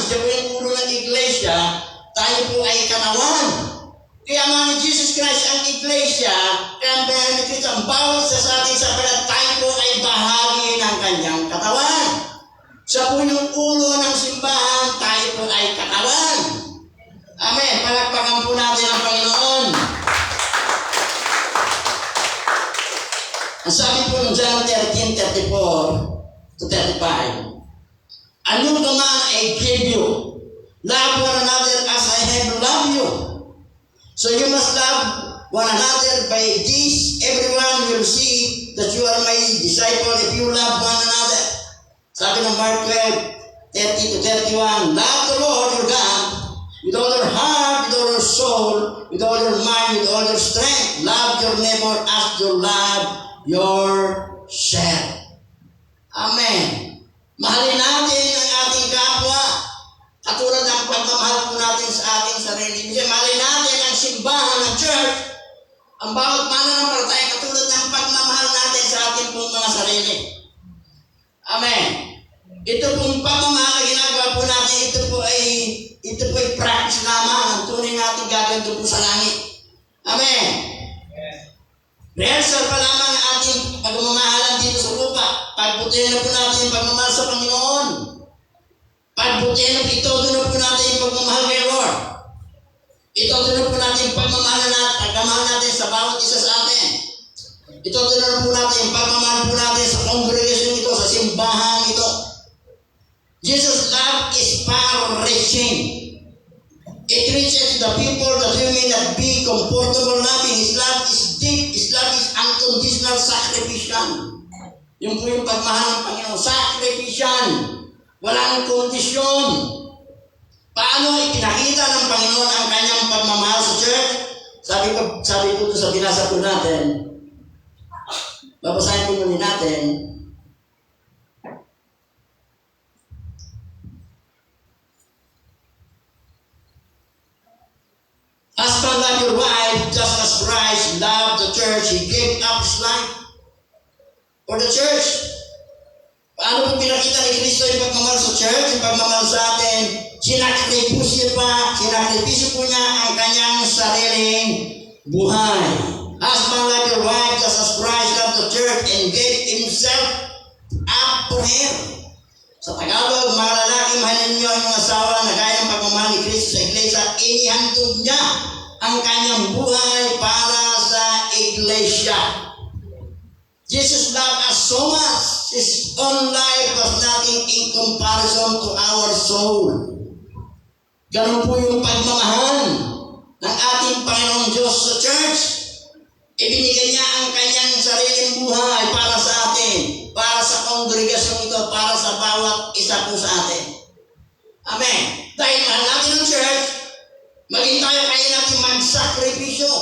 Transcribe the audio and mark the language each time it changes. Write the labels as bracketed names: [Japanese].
[Filipino] Siya po yung ulo ng iglesia. Tayo po ay katawan. Kaya mga ni Jesus Christ ang iglesia, kaya ang bayan ni Kristo, ang bawat isa sa atin sapagkat tayo po ay bahagi ng kanyang katawan. Siya po yung ulo ng simbahan, tayo po ay katawan. Amen. Palakpakan po natin ang Panginoon. Ang sabi po ng [English] John 13:34 to 35, "A new command I give you, love one another as I have loved you. So you must love one another. By this, everyone will see that you are my disciple if you love one another." Sabi ng Mark 12:30 to 31, "Love the Lord your God with all your heart, with all your soul, with all your mind, with all your strength. Love your neighbor as you love yourself." [Filipino] Amen. Mahalin natin ang ating kapwa katulad ng pagmamahal po natin sa ating sarili. Mahalin natin ang simbahan ng church, ang bawat mananampalataya katulad ng pagmamahal natin sa ating pong mga sarili. Amen. Ito pong pagmamahal na ginagawa po natin, ito po ay practice lamang ang tunay natin gaganto po sa langit. Amen. Rehearsal pa lamang ang ating pagmamahalan dito sa lupa. Pagbutihan na po natin yung pagmamahal sa Panginoon. Pagbutihan na itodo na po natin yung pagmamahal kay Lord. Itodo na po natin yung pagmamahal natin sa bawat isa sa atin. Itodo na po natin yung pagmamahal po natin sa congregation ito, sa simbahan ito. [English] Jesus' love is far-reaching. It reaches the people that we may not be comfortable loving. His love is deep. His love is unconditional sacrificial. [Filipino] Yung po yung pagmahal ng Panginoon. Sacrificial. Walang kondisyon. Paano ipinakita ng Panginoon ang kanyang pagmamahal sa church? Sabi ko sa binasa po natin. Babasahin po muna natin. [English] "Husband, love your wife, just as Christ loved the church. He gave up His life for the church." [Filipino] Paano po pinakita ni Kristo yung pagmamahal sa church, yung pagmamahal sa atin? Sinakripisyo po niya ang kanyang sariling buhay. [English] "Husband, love your wife, just as Christ loved the church and gave Himself up for her." [Filipino] Sa Tagalog, mga lalaki, mahalin niyo ang mga asawa na gaya ng pagmamahal ni Kristo sa iglesia. Inihandog niya ang kanyang buhay para sa iglesia. [English] Jesus loved us so much. His own life was nothing in comparison to our soul. [Filipino] Ganun po yung pagmamahal ng ating Panginoong Diyos sa church. Ibinigay niya ang kanyang sariling buhay para sa atin, para sa kongregasyon ito, para sa bawat isa po sa atin. Amen. Dahil mahal natin ang church, maging tayo kaya natin magsakripisyo.